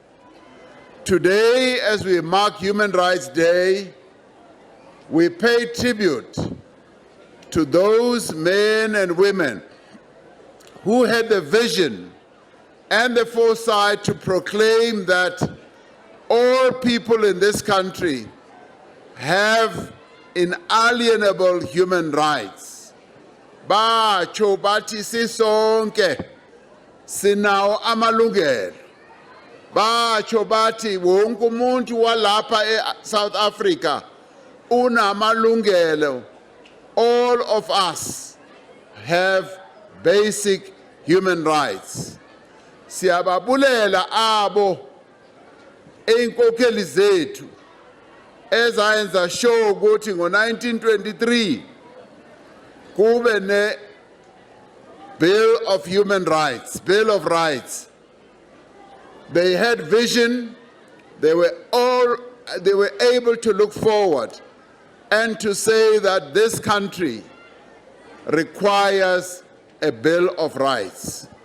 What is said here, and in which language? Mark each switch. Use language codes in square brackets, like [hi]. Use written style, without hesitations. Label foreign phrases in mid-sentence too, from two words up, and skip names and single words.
[en] Today, as we mark Human Rights Day, we pay tribute to those men and women who had the vision and the foresight to proclaim that all people in this country have inalienable human rights. [xh] Batsho bathi sisonke sinawo amalungelo. Batsho bathi wonke umuntu walapha eSouth Africa unamalungelo. [en] All of us have basic human rights. [xh] Siyababulela abo einkokheli zethu ezayenza sure ukuthi ngo-1923 kube ne Bill of Human Rights, Bill of Rights. [en] They had vision, they were able to look forward and to say that this country requires a Bill of Rights.